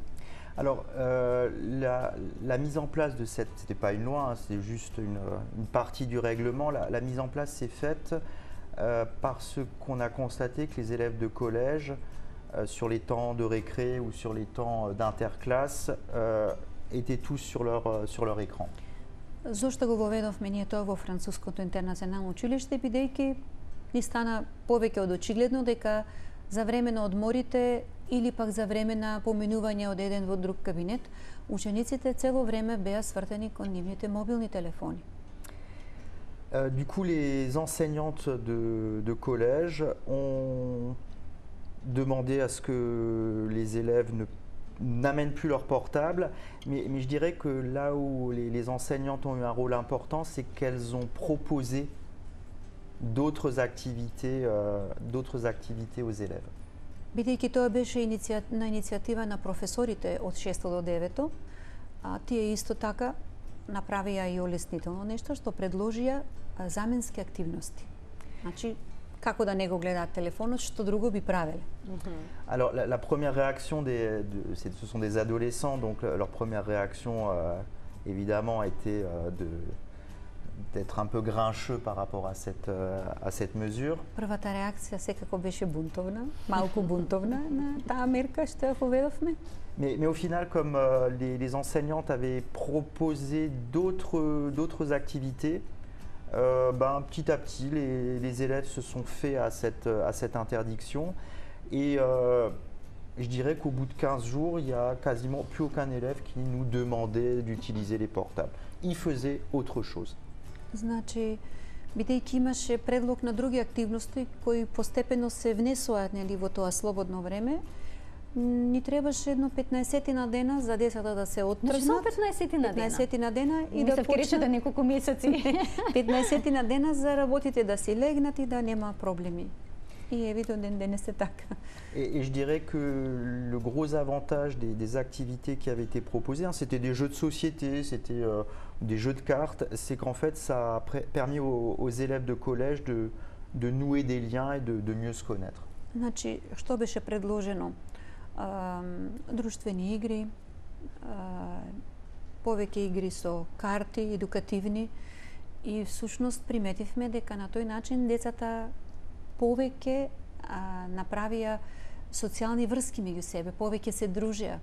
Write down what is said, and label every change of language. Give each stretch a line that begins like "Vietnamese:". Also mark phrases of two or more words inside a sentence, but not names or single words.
French: Alors, la mise en place de cette, c'était pas une loi, hein, c'est juste une partie du règlement. La mise en place s'est faite parce qu'on a constaté que les élèves de collège, sur les temps de récré ou sur les temps d'interclasse, étaient tous sur leur écran.
Macedonian: Зошто го воведовме ние тоа во Француското интернационално училиште, бидејќи ни стана повеќе од очигледно дека за време на одморите или пак за време на поминување од еден во друг кабинет, учениците цело време беа свртени кон нивните мобилни телефони.
French: Du coup, les enseignantes de collège ont demandé à ce que les élèves n'amènent plus leur portable, mais je dirais que là où les enseignantes ont eu un rôle important, c'est qu'elles ont proposé d'autres activités aux élèves.
Macedonian: Бидејќи тоа беше на иницијатива на професорите од 6 до 9, тие исто така направија и олеснително нешто што предложија заменски активности. Значи, како да не го гледаат телефонот, што друго би правеле?
French: Alors la première réaction ce sont des adolescents, donc leur première réaction évidemment a été d'être un peu grincheux par rapport à cette mesure.
Macedonian: Првата реакција секако беше бунтовна, малку бунтовна на таа мерка што ја поведовме.
French: Mais au final, comme les enseignantes avaient proposé d'autres activités, petit à petit, les élèves se sont faits à cette interdiction. Et je dirais qu'au bout de 15 jours, il n'y a quasiment plus aucun élève qui nous demandait d'utiliser les portables. Ils faisaient autre chose.
Macedonian: Значи, бидејќи имаше предлог на други активности кои постепено се внесуваат во тоа слободно време, ни требаше едно 15 на дена за децата да се оттргнат. Само 15 на дена? 15 на дена и да почнат да неколку месеци. 15 на дена за работите да си легнат и да нема проблеми. И évidemment, денес е така.
French: Et je dirais que le gros avantage des activités qui avaient été proposées, hein, c'était des jeux de société, c'était des jeux de cartes, c'est qu'en fait ça a permis aux élèves de collège de nouer des liens et de mieux se connaître.
Macedonian: Значи, што беше предложено? Друштвени игри, повеќе игри со карти, едукативни, и всушност приметивме дека на тој начин децата повеќе направија социјални врски меѓу себе, повеќе се дружеа.